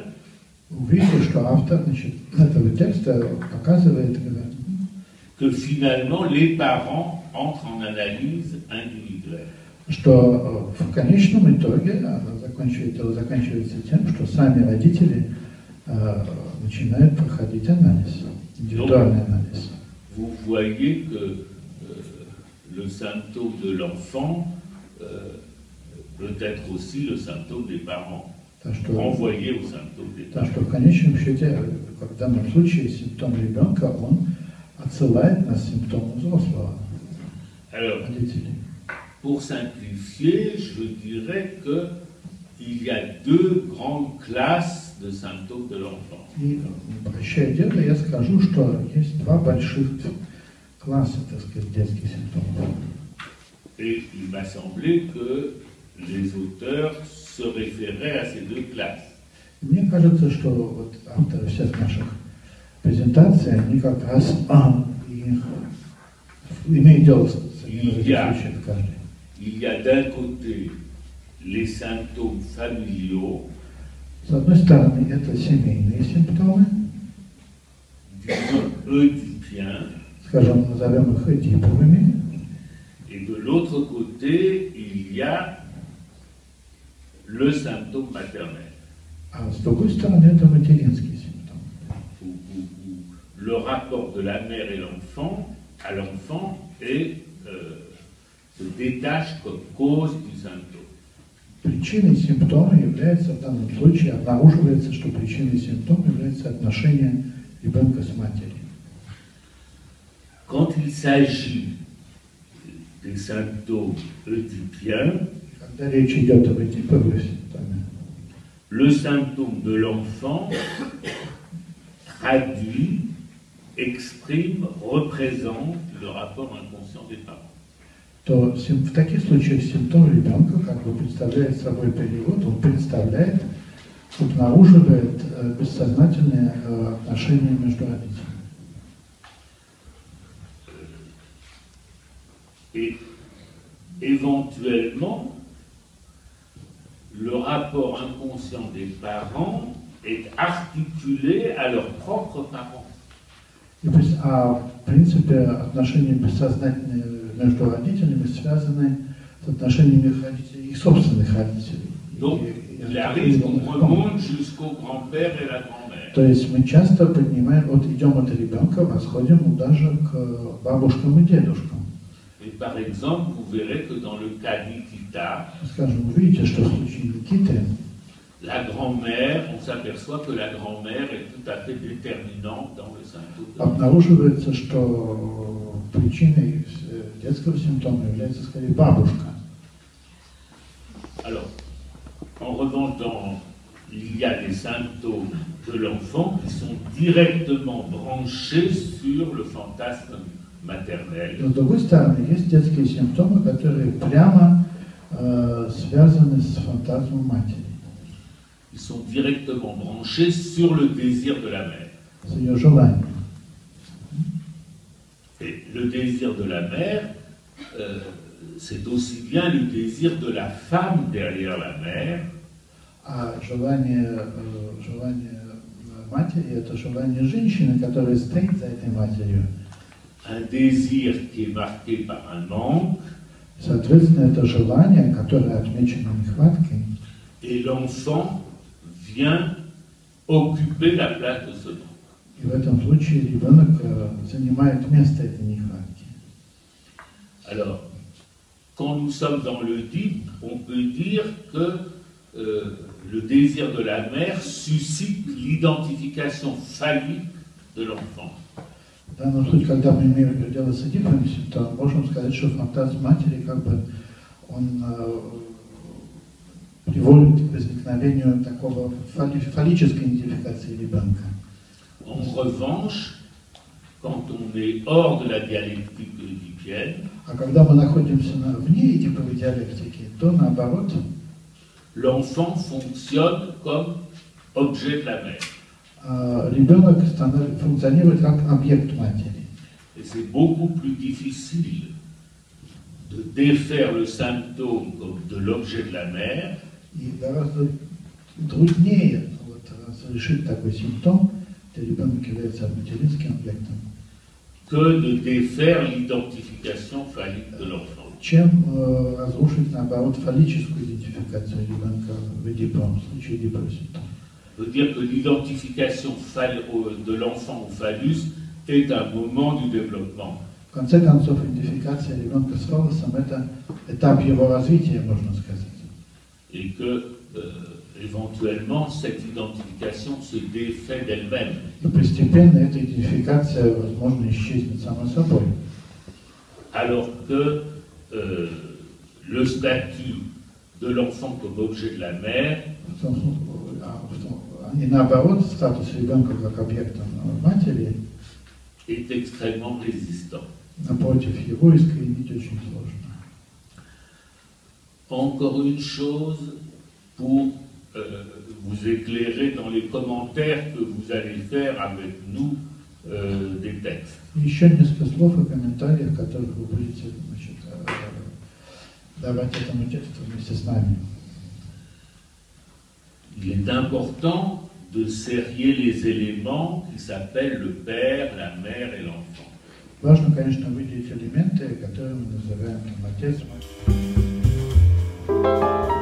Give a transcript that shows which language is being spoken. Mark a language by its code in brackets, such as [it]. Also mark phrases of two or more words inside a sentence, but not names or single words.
[ru] увидите, что автор, значит, этого текста показывает, [fr] que finalement les parents entrent en analyse individuelle. [ru] что в конечном итоге заканчивается тем, что сами родители начинают проходить анализ, индивидуальный анализ. [fr] Vous voyez que le symptôme de l'enfant peut être aussi le symptôme des parents, renvoyé au symptôme des parents. [ru] Так что в конечном счете, в данном случае, симптом ребенка, он отсылает на симптомы взрослого, родителей. [fr] Pour simplifier, je dirais qu'il y a deux grandes classes de symptômes de l'enfant. [ru] И, упрощая дело, я скажу, что есть два больших класса, так сказать, детских симптомов. [fr] Et il m'a semblé que les auteurs se référaient à ces deux classes. [ru] Мне кажется, что вот авторы всех наших презентаций, они как раз имеют дело с одним из этих случаев каждый. [fr] Il y a d'un côté les symptômes familiaux, [ru] С одной стороны, это семейные симптомы, [fr] disons oedipiens, [ru] скажем, назовем их эдиповыми, [fr] et de l'autre côté, il y a le symptôme maternel, [ru] а с другой стороны, это материнские симптомы. [fr] où le rapport de la mère et à l'enfant se détache comme cause du symptôme. [ru] Причиной симптома является, в данном случае, обнаруживается, что причиной симптома является отношение ребенка с матерью. [fr] Quand il s'agit des symptômes oedipiens, [ru] Когда речь идет об эдиповых симптомах, [fr] le symptôme de l'enfant traduit, exprime, représente le rapport inconscient des parents. [ru] То в таких случаях симптом ребенка как бы представляет собой перевод, он представляет, обнаруживает бессознательные отношения между родителями. [fr] Et éventuellement, le rapport inconscient des parents est articulé à leurs propres parents. [ru] В принципе, отношения бессознательные между родителями связаны с отношениями родителей, их собственных родителей. [fr] Donc, il arrive qu'on remonte jusqu'au grand-père et la grand-mère. [ru] То есть мы часто поднимаем, идем от ребенка, восходим даже к бабушкам и дедушкам. [fr] Et par exemple, vous verrez que dans le cas Nikita, [ru] Скажем, вы видите, что в случае Никиты [fr] la grand-mère, on s'aperçoit que la grand-mère est tout à fait déterminante dans le symptôme. [ru] Обнаруживается, что причиной детского симптома является скорее бабушка. [fr] Alors, en revanche, il y a des symptômes de l'enfant qui sont directement branchés sur le fantasme maternel. [ru] Но с другой стороны, есть детские симптомы, которые прямо связаны с фантазмом матери. [fr] Ils sont directement branchés sur le désir de la mère. [ru] С ее желанием. [fr] Et le désir de la mère, c'est aussi bien le désir de la femme derrière la mère. [ru] А желание матери – это желание женщины, которая стоит за этой матерью. [fr] Un désir qui est marqué par un manque. [ru] Соответственно, это желание, которое отмечено нехваткой. [fr] Et l'enfant vient occuper la place de ce manque. [ru] И в этом случае ребенок занимает место этой нехватки. [fr] Alors, quand nous sommes dans le Oedipe, on peut dire que le désir de la mère suscite l'identification phallique de l'enfant. [ru] В данном случае, когда мы имеем дело с Эдипом, то можем сказать, что фантаз матери, как бы, он приводит к возникновению такого фаллической идентификации ребенка. [fr] En revanche, quand on est hors de la dialectique édipienne, [ru] А когда мы находимся вне эдиповой диалектики, то наоборот, [fr] l'enfant fonctionne comme objet de la mère. [ru] Ребенок функционирует как объект матери. [fr] Et c'est beaucoup plus difficile de défaire le symptôme comme de l'objet de la mère [ru] И гораздо труднее разрешить такой симптом, где ребенок является материнским объектом, [fr] que de défaire l'identification phallique de l'enfant. [ru] чем разрушить, наоборот, фаллическую идентификацию ребенка в эдиповом случае эдипового симптома. [fr] Veut dire que l'identification de l'enfant au phallus est un moment du développement. [ru] В конце концов, идентификация ребенка с фаллосом – это этап его развития, можно сказать. [fr] Et que, éventuellement, cette identification se défait d'elle-même. [ru] И постепенно эта идентификация, возможно, исчезнет само собой. [fr] Alors que le statut de l'enfant comme objet de la mère [ru] И наоборот, статус ребенка как объекта матери, [fr] est extrêmement résistant. [ru] напротив, его искоренить очень сложно. [fr] Encore une chose pour vous éclairer dans les commentaires que vous allez faire avec nous des textes. [ru] Еще несколько слов и комментариев, которые вы будете, значит, давать этому тексту вместе с нами. [fr] Il est important de serrer les éléments qui s'appellent le père, la mère et l'enfant. [ru] Важно, конечно, выделить элементы, которые мы называем отец, мать.